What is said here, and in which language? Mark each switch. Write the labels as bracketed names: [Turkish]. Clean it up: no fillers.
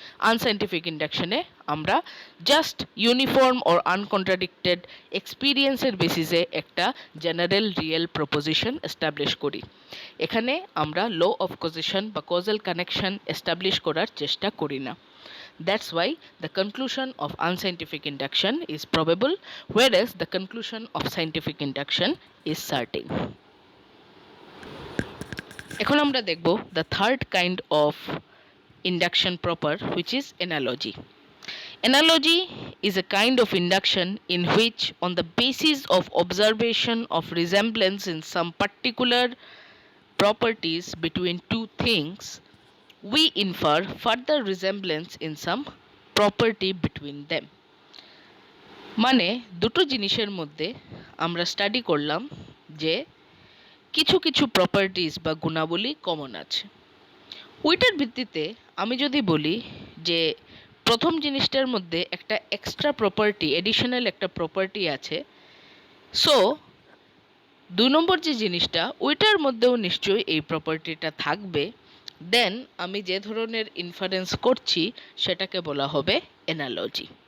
[Bangla] আনসায়েন্টিফিক ইন্ডাকশনে আমরা just uniform or আনকন্ট্রাডিক্টেড এক্সপিরিয়েন্সের বেসিসে একটা জেনারেল রিয়েল প্রপোজিশন এস্টাবলিশ করি। এখানে আমরা ল অফ কজেশন বা কজাল কানেকশন এস্টাবলিশ করার চেষ্টা করি না। [English] That's why the conclusion of unscientific induction is probable, whereas the conclusion of scientific induction is certain. [Bangla] এখন আমরা দেখব [English] the third kind of induction proper, which is analogy. Analogy is a kind of induction in which, on the basis of observation of resemblance in some particular properties between two things, we infer further resemblance in some property between them. [Bangla] মানে দুটো জিনিসের মধ্যে আমরা study করলাম যে কিছু কিছু properties বা গুণাবলী কমন আছে। ওইটার ভিত্তিতে আমি যদি বলি যে প্রথম জিনিসটার মধ্যে একটা এক্সট্রা প্রপার্টি, এডিশনাল একটা প্রপার্টি আছে, সো 2 নম্বর যে জিনিসটা ওইটার মধ্যেও নিশ্চয়ই এই প্রপার্টিটা থাকবে, দেন আমি যে ধরনের ইনফারেন্স করছি সেটাকে বলা হবে অ্যানালজি।